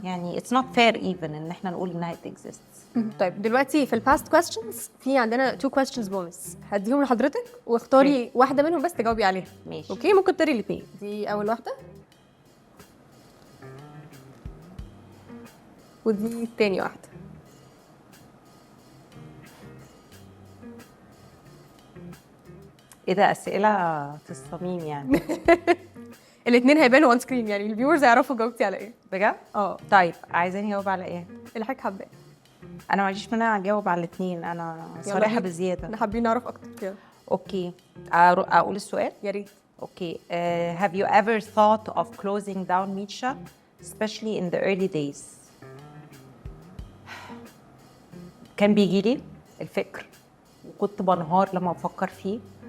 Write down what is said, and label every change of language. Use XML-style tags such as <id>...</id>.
<ar>يعني</ar> <en>it's not fair even</en> <ar>ان احنا نقول انها</ar> <en>it exists.</en> <ar>طيب دلوقتي في الباست كويستشنز في عندنا</ar> <en>2 questions</en> <ar>بونس هديهم لحضرتك، واختاري واحده منهم بس تجاوبي عليها. ماشي. اوكي، ممكن تقري الاثنين. دي اول واحده ودي الثاني واحده. ايه ده؟ اسئله في الصميم يعني. الاثنين هيبانوا اون سكرين، يعني الفيورز هيعرفوا جاوبتي على ايه. بجد؟ طيب عايزاني اجاوب على ايه؟ اللي حضرتك حاباه. انا ما عنديش مانع اجاوب على الاثنين، انا صريحه بزياده. احنا حابين نعرف اكتر كده. اوكي، اقول السؤال؟ يا ريت. اوكي.</ar> <en>Have you ever thought of closing down Micha, especially in the early days?</en> <ar>كان بيجي لي الفكر وكنت بنهار لما بفكر فيه.</ar>